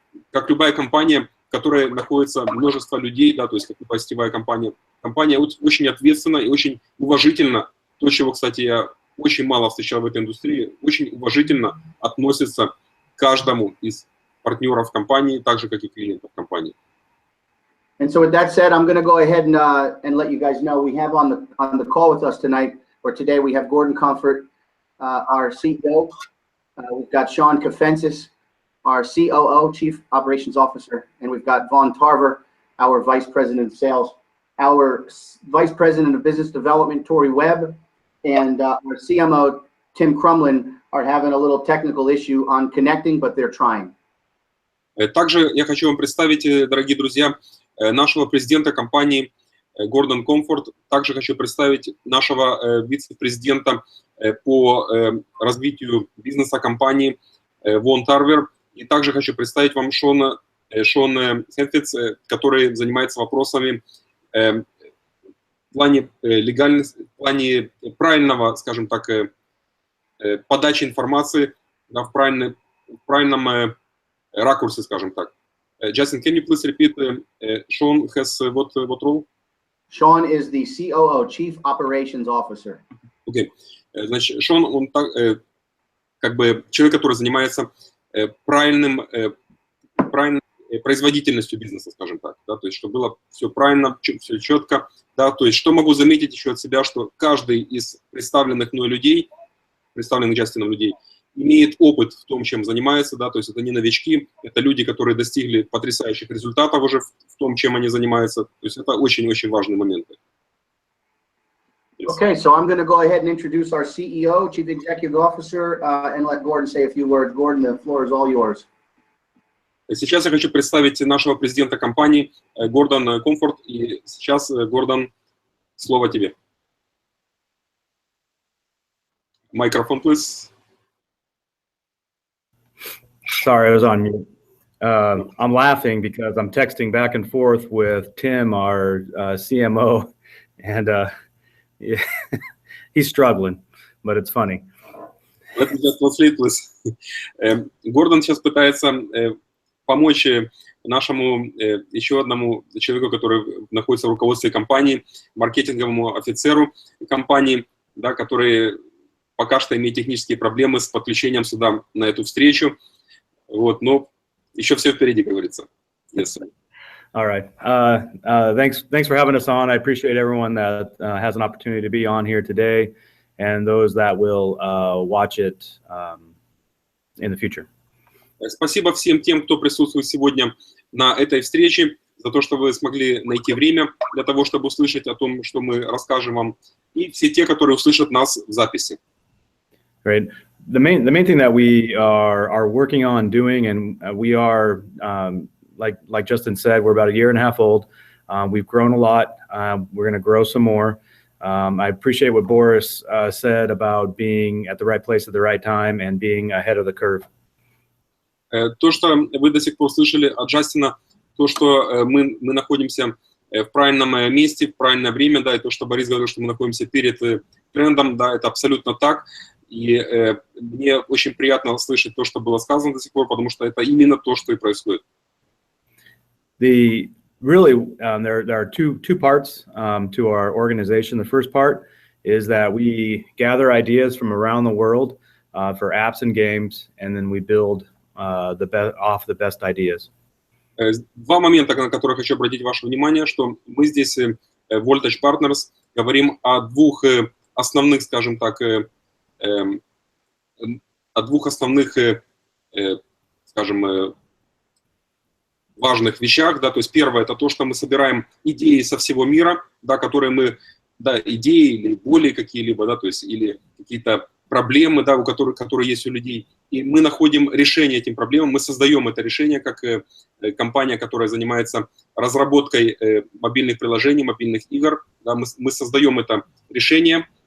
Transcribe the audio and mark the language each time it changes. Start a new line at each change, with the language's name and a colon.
Russian: как любая компания, в которой находится множество людей, да, то есть как любая сетевая компания, компания очень ответственна и очень уважительно, то, чего, кстати, я очень мало встречал в этой индустрии, очень уважительно относится к каждому из партнеров компании, так же, как и клиентов компании.
English: And so with that said, I'm going to go ahead and let you guys know we have on the call with us tonight, or today, we have Gordon Comfort, our CEO. We've got Sean Kafensis, our COO, Chief Operations Officer, and we've got Vaughn Tarver, our Vice President of Sales, our Vice President of Business Development, Tori Webb, and our CMO, Tim Crumlin, are having a little technical issue on connecting, but they're trying.
Russian: Также я хочу вам представить, дорогие друзья, нашего президента компании Гордон Комфорт. Также хочу представить нашего вице-президента по развитию бизнеса компании Вон Тарвер. И также хочу представить вам Шона Хенфиц, который занимается вопросами в плане легальности, в плане правильного, скажем так, подачи информации, да, в правильном ракурсе, скажем так.
English: Justin, can you please repeat? Sean has what role? Sean is the COO, Chief Operations Officer. Okay.
Russian: Значит, Шон, он как бы человек, который занимается правильной производительностью бизнеса, скажем так, да, то есть чтобы было все правильно, все четко, да, то есть что могу заметить еще от себя, что каждый из представленных мной людей, представленных Джастином людей, имеет опыт в том, чем занимается, да, то есть это не новички, это люди, которые достигли потрясающих результатов уже в том, чем они занимаются, то есть это очень-очень важные моменты.
English: Okay, so I'm going to go ahead and introduce our CEO, Chief Executive Officer, and let Gordon say a few words. Gordon, the floor is all yours.
Russian: Сейчас я хочу представить нашего президента компании Гордон Комфорт, и сейчас, Гордон, слово тебе.
English: Microphone, please. Sorry, I was on mute. I'm laughing because I'm texting back and forth with Tim, our CMO, and he's struggling, but it's funny. Let me just translate, please.
Russian: Гордон сейчас пытается помочь нашему еще одному человеку, который находится в руководстве компании, маркетинговому офицеру компании, да, который пока что имеет технические проблемы с подключением сюда на эту встречу. Вот, но еще все впереди, говорится.
English: Yes, sir. All right. Thanks for having us on. I appreciate everyone that has an opportunity to be on here today, and those that will watch it in the future.
Russian: Спасибо всем тем, кто присутствует сегодня на этой встрече, за то, что вы смогли найти время для того, чтобы услышать о том, что мы расскажем вам, и все те, которые услышат нас в записи.
English: Right. The main thing that we are working on doing, and we are like Justin said, we're about 1.5 years old. We've grown a lot. We're going to grow some more. I appreciate what Boris said about being at the right place at the right time and being ahead of the curve.
Russian: То, что вы до сих пор слышали от Джастина, то, что мы находимся в правильном месте, в правильное время, да, и то, что Борис говорил, что мы находимся перед трендом, да, это абсолютно так. И мне очень приятно слышать то, что было сказано до сих пор, потому что это именно то, что и происходит.
English: There are two parts to our organization. The first part is that we gather ideas from around the world for apps and games, and then we build off the best ideas.
Russian: Два момента, на которые хочу обратить ваше внимание, что мы здесь, Voltage Partners, говорим о двух основных, скажем так, о двух основных, скажем, важных вещах, да, то есть первое, это то, что мы собираем идеи со всего мира, да, которые мы, да, идеи или боли какие-либо, да, то есть или какие-то проблемы, да, которые есть у людей, и мы находим решение этим проблемам, мы создаем это решение как компания, которая занимается разработкой мобильных приложений, мобильных игр, да, мы создаем это решение.